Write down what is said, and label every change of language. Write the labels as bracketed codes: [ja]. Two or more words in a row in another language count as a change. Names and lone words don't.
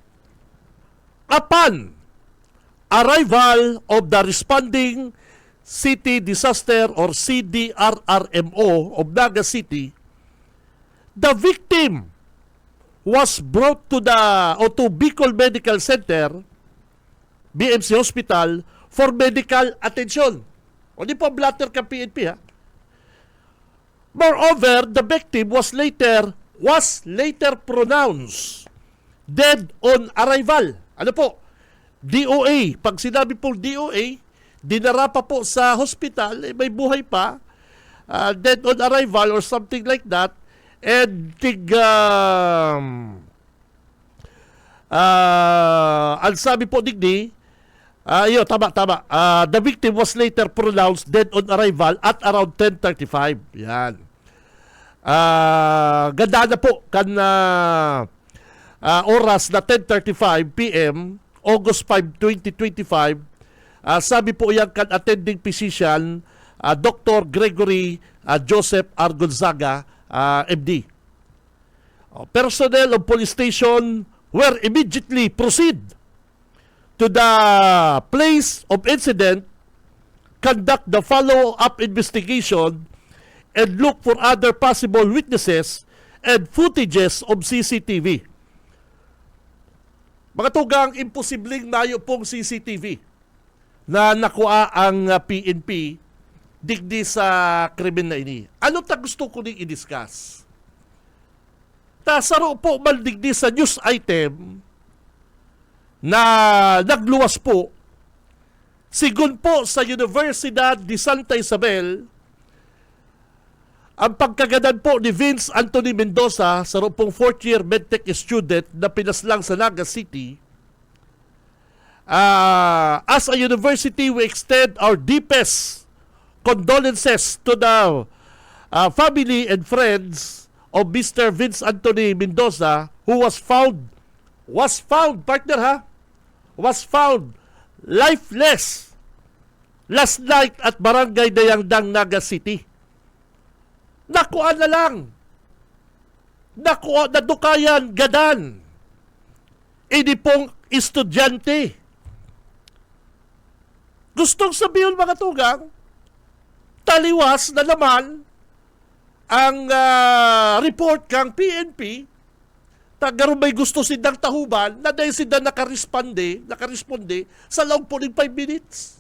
[en] Upon arrival of the responding City Disaster or CDRRMO of Naga City, the victim was brought to Bicol Medical Center, BMC Hospital, for medical attention. [bik] O di po blatter ka PNP ha. [en] Moreover, the victim was later pronounced dead on arrival. [bik] Ano po? DOA. Pag sinabi po DOA, dinara pa po sa hospital, may buhay pa, [en] dead on arrival or something like that, and [bik] ang sabi po digdi, tama. [en] The victim was later pronounced dead on arrival at around 10:35. [bik] Yan. Ganda na po kan oras na 10:35 p.m. August 5, 2025. Sabi po yan kan [en] attending physician [bik] Dr. Gregory Joseph R. Gonzaga, MD. [en] Personnel of police station were immediately proceed to the place of incident, conduct the follow-up investigation, and look for other possible witnesses and footages of CCTV. [bik] Mga tugang, imposibleng nayo pong CCTV na nakuha ang PNP digdi sa krimen na ini. Ano ta gusto ko ning i-discuss? Tasaro po maldigdi sa [en] news item [bik] na nagluwas po sigun po sa Universidad de Santa Isabel ang pagkagadan po ni Vince Anthony Mendoza sa pong [en] 4th year medtech student [bik] na pinaslang sa Naga City. [en] As a university, we extend our deepest condolences to the family and friends of Mr. Vince Anthony Mendoza, who was found lifeless last night at Barangay Dayangdang, Naga City. [bik] Nakuha na lang. Nadukayan, gadan. Ini pong estudyante. Gustong sabihin mga tugang, taliwas na naman ang report kang PNP tagaro may gusto sidang tahuban na dahil sida nakaresponde sa loob po ng 5 minutes.